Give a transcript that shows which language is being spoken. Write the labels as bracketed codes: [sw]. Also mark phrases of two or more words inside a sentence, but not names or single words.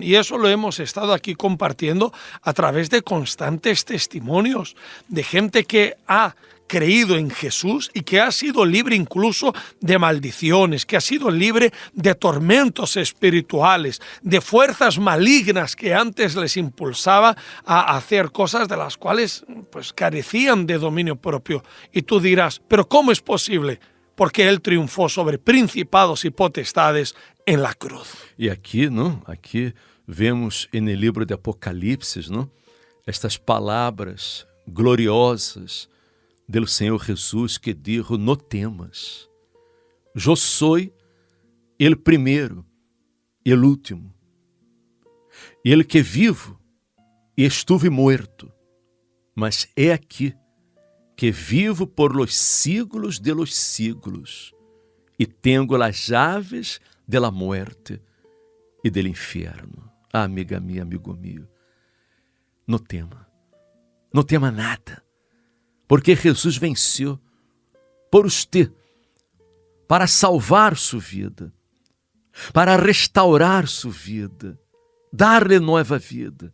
[es] y eso lo hemos estado aquí compartiendo a través de constantes testimonios de gente que ha creído en Jesús y que ha sido libre incluso de maldiciones, que ha sido libre de tormentos espirituales, de fuerzas malignas que antes les impulsaba a hacer cosas de las cuales pues carecían de dominio propio. Y tú dirás, ¿pero cómo es posible? Porque Él triunfó sobre principados y potestades en la cruz. [pt] E aqui, não? Aqui vemos no livro de Apocalipse, não? Estas palavras gloriosas do Senhor Jesus que [es] dijo, no temas, yo soy el primero e el último, el que vivo e estuve muerto, [pt] mas é aqui que [es] vivo por los siglos de los siglos [pt] e tenho [es] las llaves de la muerte e del infierno. [pt] Ah, amiga minha, amigo meu, não tema nada, porque Jesus venceu por você, para salvar sua vida, para restaurar sua vida, dar-lhe nova vida.